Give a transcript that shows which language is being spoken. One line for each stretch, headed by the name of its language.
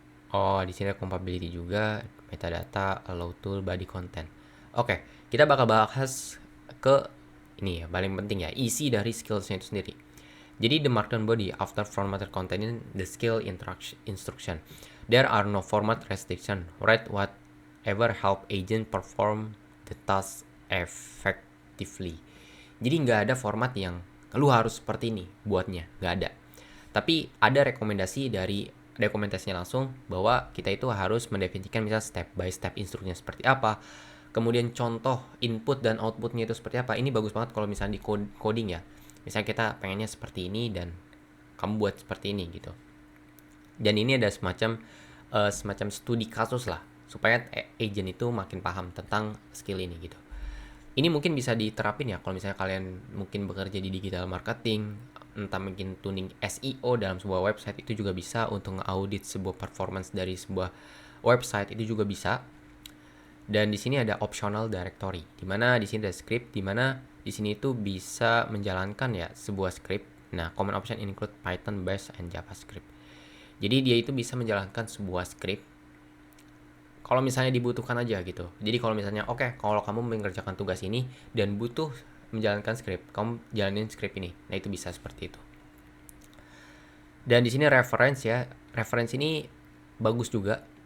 Indonesian: Oh, di sini ada compatibility juga, metadata, allow tool, body content. Oke, kita bakal bahas ke ini ya, paling penting ya, isi dari skillsnya itu sendiri. Jadi
English: the markdown body after front matter containing the skill instruction. There are no format restriction. Write whatever help agent perform the task effectively.
Indonesian: Jadi nggak ada format yang lu harus seperti ini buatnya, nggak ada. Tapi ada rekomendasinya langsung bahwa kita itu harus mendefinisikan misal
English: step by step
Indonesian: instruksinya seperti apa, kemudian contoh input dan outputnya itu seperti apa. Ini bagus banget kalau misalnya di coding ya, misalnya kita pengennya seperti ini dan kamu buat seperti ini gitu. Dan ini ada semacam studi kasus lah, supaya agent itu makin paham tentang skill ini gitu. Ini mungkin bisa diterapin ya kalau misalnya kalian mungkin bekerja di digital marketing, entah mungkin tuning SEO dalam sebuah website, itu juga bisa untuk nge-audit sebuah performance dari sebuah website, itu juga bisa. Dan di sini ada optional directory, di mana di sini ada script, di mana di sini itu bisa menjalankan ya sebuah script.
English: Nah, common option include Python, Bash, and JavaScript.
Indonesian: Jadi dia itu bisa menjalankan sebuah script kalau misalnya dibutuhkan aja gitu. Jadi kalau misalnya kalau kamu mengerjakan tugas ini dan butuh menjalankan script, kamu jalanin script ini. Nah, itu bisa seperti itu. Dan di sini reference ya. Reference ini bagus juga.